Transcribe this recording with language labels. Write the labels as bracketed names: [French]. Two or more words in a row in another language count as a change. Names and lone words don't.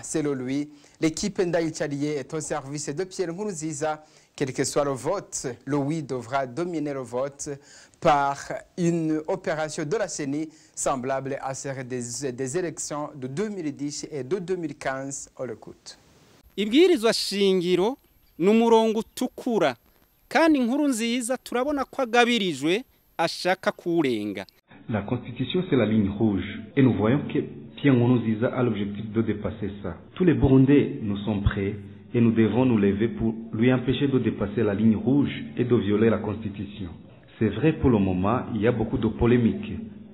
[French] Selon lui, l'équipe Ndaïchalié est au service de Pierre Nkurunziza. Quel que soit le vote, le oui devra dominer le vote par une opération de la CENI semblable à celle des élections de 2010 et de 2015. On l'écoute. [Rundi] Ibwirizwa shingiro n'umurongo utukura kandi Nkurunziza turabona ko agabirijwe ashaka kurenga. [French] La constitution c'est la ligne rouge et nous voyons que Pierre Nkurunziza a l'objectif de dépasser ça. Tous les Burundais nous sont prêts et nous devons nous lever pour lui empêcher de dépasser la ligne rouge et de violer la constitution. C'est vrai pour le moment, il y a beaucoup de polémiques.